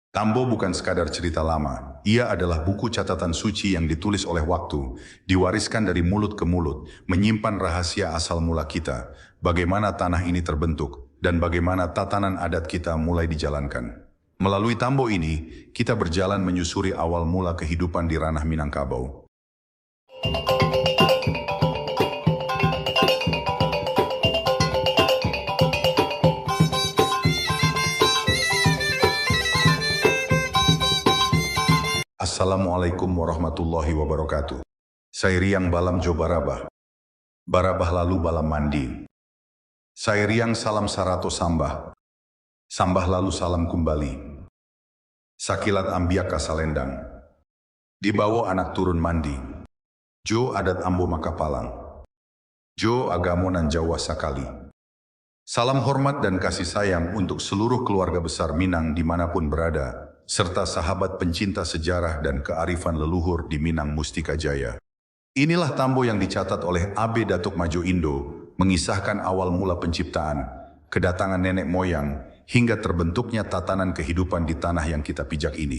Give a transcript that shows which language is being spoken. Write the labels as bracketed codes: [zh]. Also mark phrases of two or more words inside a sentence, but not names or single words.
[id] Tambo bukan sekadar cerita lama, ia adalah buku catatan suci yang ditulis oleh waktu, diwariskan dari mulut ke mulut, menyimpan rahasia asal mula kita, bagaimana tanah ini terbentuk, dan bagaimana tatanan adat kita mulai dijalankan. Melalui Tambo ini, kita berjalan menyusuri awal mula kehidupan di ranah Minangkabau. [ar] السلام عليكم ورحمة الله وبركاته. [min] Sairiang balam jo barabah. Barabah lalu balam mandi. Sairiang salam sarato sambah. Sambah lalu salam kembali. Sakilat ambiak kasalendang. Dibawa anak turun mandi. Jo adat ambo makapalang. Jo agamo nan Jawa sakali. [id] Salam hormat dan kasih sayang untuk seluruh keluarga besar Minang dimanapun berada, serta sahabat pencinta sejarah dan kearifan leluhur di Minang Mustika Jaya. Inilah Tambo yang dicatat oleh A.B. Datuk Madjo Indo, mengisahkan awal mula penciptaan, kedatangan nenek moyang, hingga terbentuknya tatanan kehidupan di tanah yang kita pijak ini.